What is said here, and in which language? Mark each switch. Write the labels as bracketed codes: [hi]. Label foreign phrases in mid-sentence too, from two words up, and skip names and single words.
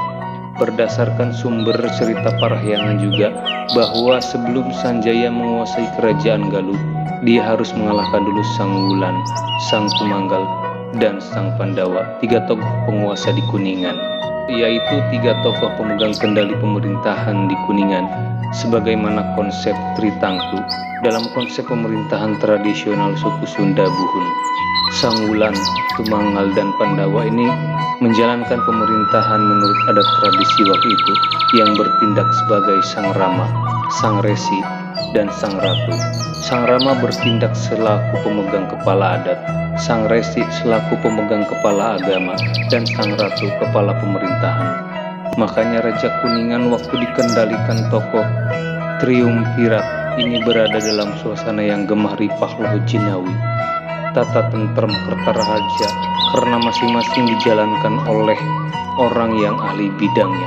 [id] Berdasarkan sumber cerita Parahyangan juga bahwa sebelum Sanjaya menguasai kerajaan Galuh, dia harus mengalahkan dulu Sang Wulan, Sang Tumanggal, dan Sang Pandawa, 3 tokoh penguasa di Kuningan, yaitu 3 tokoh pemegang kendali pemerintahan di Kuningan, sebagaimana konsep Tritangtu dalam konsep pemerintahan tradisional suku Sunda Buhun. Sang Wulan, Tumanggal, dan Pandawa ini menjalankan pemerintahan menurut adat tradisi waktu itu yang bertindak sebagai Sang Rama, Sang Resi, dan Sang Ratu. Sang Rama bertindak selaku pemegang kepala adat, Sang Resi selaku pemegang kepala agama, dan Sang Ratu kepala pemerintahan. Makanya Raja Kuningan waktu dikendalikan tokoh triumvirat ini berada dalam suasana yang [jv] gemah ripah loh jinawi, tata tentrem kertaraja, [id] karena masing-masing dijalankan oleh orang yang ahli bidangnya.